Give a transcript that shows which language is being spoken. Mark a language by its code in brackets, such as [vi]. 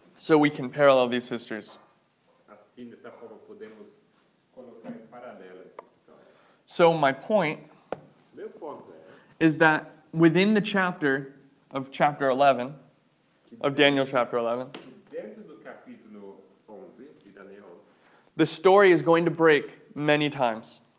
[en] So we can parallel these histories. [pt] Assim, dessa forma, podemos colocar em paralelo essas histórias. [en] So my point [pt] Meu ponto [en] is that within the chapter of chapter 11, of Daniel chapter 11, [pt] que dentro do capítulo 11 de Daniel, [en] the story is going to break many times.